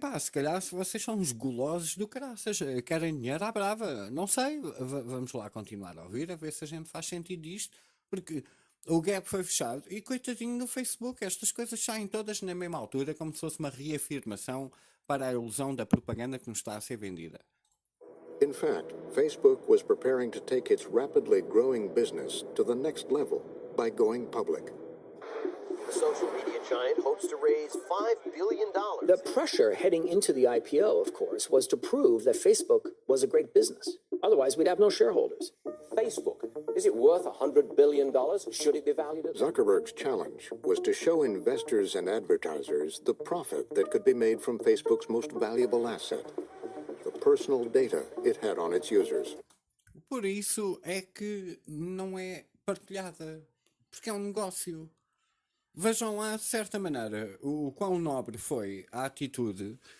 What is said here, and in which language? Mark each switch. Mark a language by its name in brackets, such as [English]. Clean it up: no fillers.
[Portuguese] Se calhar se vocês são uns gulosos do caraças, querem dinheiro à brava. Não sei, vamos lá continuar a ouvir, a ver se a gente faz sentido disto, porque o gap foi fechado. E coitadinho do Facebook, estas coisas saem todas na mesma altura, como se fosse uma reafirmação para a ilusão da propaganda que nos está a ser vendida. [English] In fact, Facebook was preparing to take its rapidly growing business to the next level by going public. The social media giant hopes to raise $5 billion. The pressure heading into the IPO, of course, was to prove that Facebook was a great business. Otherwise, we'd have no shareholders. Facebook, is it worth $100 billion? Should it be valued at Zuckerberg's challenge was to show investors and advertisers the profit that could be made from Facebook's most valuable asset, the personal data it had on its users. [Portuguese] Por isso é que não é partilhada, porque é um negócio. Vejam lá, de certa maneira, o quão nobre foi a atitude.